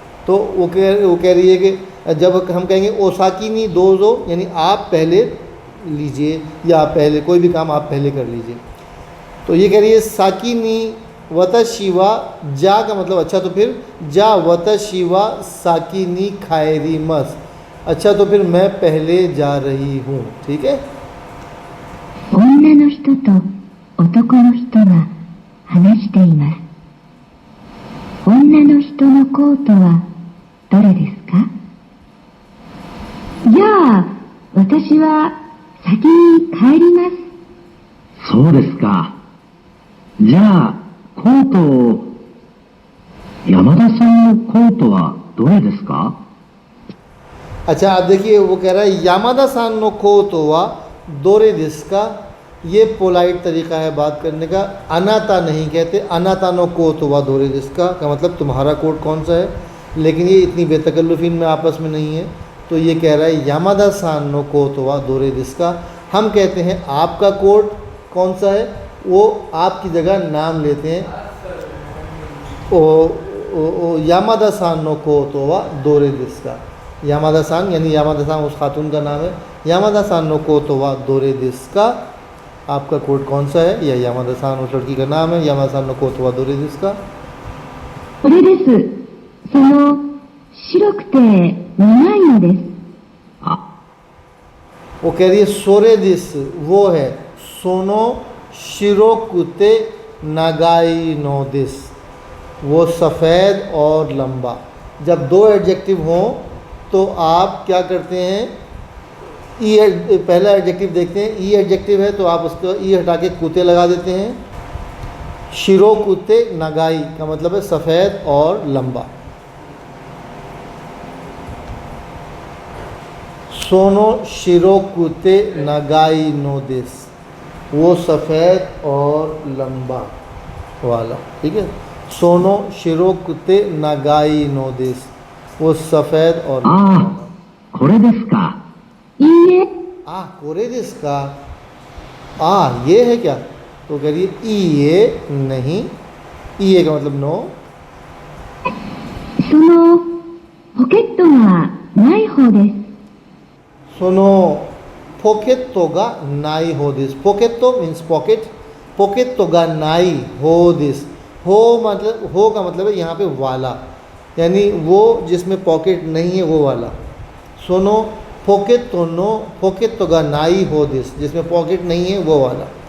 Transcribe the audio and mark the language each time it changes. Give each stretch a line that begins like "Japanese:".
Hindi: तो वो कह रही है कि जब हम कहेंगे
Japanese: ओसाकिनी दोजो
Hindi: यानी आप पहले लीजिए, या पहले कोई भी काम आप पहले कर लीजिए। तो ये कह रही है साकिनी वतशिवा, जा का मतलब अच्छा, तो फिर
Japanese: जा वतशिवा साकिनी खायरीमस,
Hindi: अच्छा तो फिर मैं पहले जा रही हूँ। ठीक है।
Japanese: 女の人と男の人が話しています。女の人のコートはどれですか? じゃあ、私は先に帰ります。そうですか。じゃあ、コートを、山田さんのコートはどれですか?
Hindi: अच्छा आप देखिए, वो कह रहा है
Japanese: यामादा सान नो कोतो वा दोरे दिस्का।
Hindi: ये पोलाइट तरीका है बात करने का। अनाता नहीं कहते, अनाता नो कोतो वा दोरे दिस्का का मतलब तुम्हारा कोट कौन सा है, लेकिन ये इतनी बेतकल्लुफीन में आपस में नहीं है। तो ये कह रहा है
Japanese: यामादा सान नो कोतो वा दोरे दिस्का।
Hindi: हम कहते हैं आपका कोट कौन सा है, वो आपकी जगह नाम लेते हैं।
Japanese: ओ यामादा सान नो कोतो वा दोरे दिस्का।
Hindi: यामादा सान यानी यामादा सान उस खातून का नाम है। यामादा सान नो कोतो वा दोरे दिस्का, आपका कोट कौन सा है, या यामादा सान उस लड़की का नाम है। यामादा सान नो कोतो वा दोरे दिस्का।
Japanese: これです。その白くて長いのです。
Hindi: वो कह रही है सोरे दिस, वो है
Japanese: सोनो शिरोकुते नागाई नो दिस,
Hindi: वो सफ़ेद और लंबा। जब दो एडजेक्टिव हों तो आप क्या करते हैं, पहला एडजेक्टिव देखते हैं, ई एडजेक्टिव है तो आप उसको ई हटा के कुते लगा देते हैं। शिरो कुते नगाई का मतलब है सफ़ेद और लंबा।
Japanese: सोनो शिरो कुते नगाई नो दिस,
Hindi: वो सफ़ेद और लंबा वाला। ठीक है।
Japanese: सोनो शिरो कुते नगाई नो दिस,
Hindi: वो सफ़ेद और
Japanese: ああ、これですか。いいえ、
Hindi: आ कोरेदिस का ये है क्या? तो कह रही है ई ये नहीं, ई ये का मतलब नो।
Japanese: そのポケットがない方です。 सुनो पोकेतो गा नाई हो दिस,
Hindi: पोकेतो मीन्स पॉकेट, पोकेतो गा नाई हो दिस, हो मतलब हो का मतलब है यहाँ पे वाला, यानी वो जिसमें पॉकेट नहीं है वो वाला।
Japanese: सुनो पोकेतो नो पोकेतो गा नाई हो दिस,
Hindi: जिसमें पॉकेट नहीं है वो वाला।